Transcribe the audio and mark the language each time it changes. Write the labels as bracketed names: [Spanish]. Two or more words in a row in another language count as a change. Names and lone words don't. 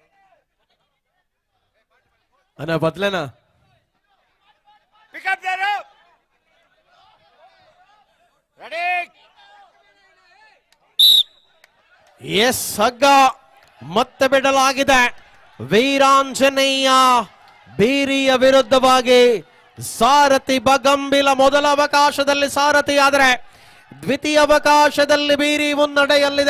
[English] अना बदले ना Pick up the rope! Ready! [Kannada] ಎಸ್ ಹಗ್ಗ ಮತ್ತೆ ಬಿಡಲಾಗಿದೆ. ವೀರಾಂಜನೇಯ ಬೀರಿಯ ವಿರುದ್ಧವಾಗಿ ಸಾರಥಿ ಬಗಂಬಿಲ ಮೊದಲ ಅವಕಾಶದಲ್ಲಿ ಸಾರಥಿ ಆದರೆ ದ್ವಿತೀಯ ಅವಕಾಶದಲ್ಲಿ ಬೀರಿ ಮುನ್ನಡೆಯಲ್ಲಿದೆ.